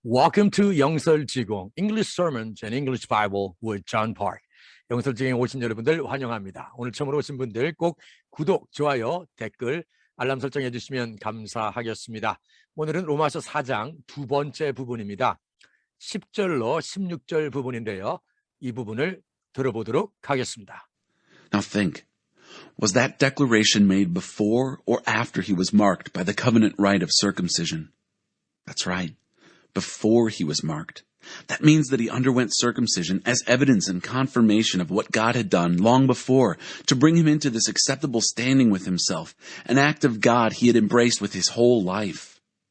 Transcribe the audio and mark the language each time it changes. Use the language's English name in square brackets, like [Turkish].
[English] Welcome to 영설지공 English Sermons and English Bible with John Park. [Korean] 영설지공에 오신 여러분들 환영합니다. 오늘 처음으로 오신 분들 꼭 구독, 좋아요, 댓글, 알람 설정해 주시면 감사하겠습니다. 오늘은 로마서 4장 두 번째 부분입니다. 10절로 16절 부분인데요. 이 부분을 들어보도록 하겠습니다. [English] Now think, was that declaration made before or after he was marked by the covenant rite of circumcision? That's right, before he was marked. That means that he underwent circumcision as evidence and confirmation of what God had done long before to bring him into this acceptable standing with himself, an act of God he had embraced with his whole life.